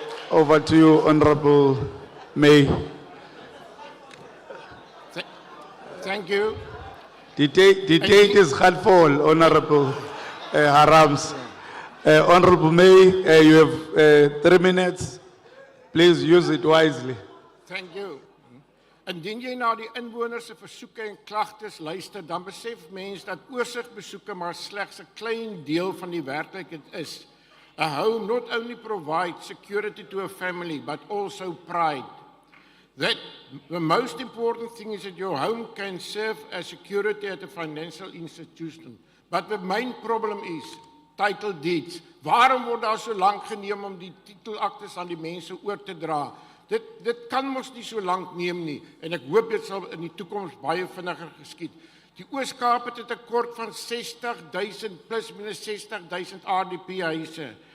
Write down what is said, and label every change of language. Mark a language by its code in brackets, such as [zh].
[en] Over to you, Honorable May. Thank you. The date is hard full, Honorable Harams. Honorable May, you have 3 minutes. Please use it wisely. Thank you. [af] Indien jy na die inwoners se versoeke en klagtes luister, dan besef mens dat oorsigbesoeke maar slegs 'n klein deel van die werklikheid is. [en] A home not only provides security to a family, but also pride. That the most important thing is that your home can serve as security at a financial institution. But the main problem is title deeds. [af] Waarom word daar so lank geneem om die titelaktes aan die mense oor te dra? Dit kan mos nie so lank neem nie, en ek hoop dit sal in die toekoms baie vinniger geskied. Die Oos-Kaap het 'n tekort van 60,000 plus minus 60,000 RDP huise.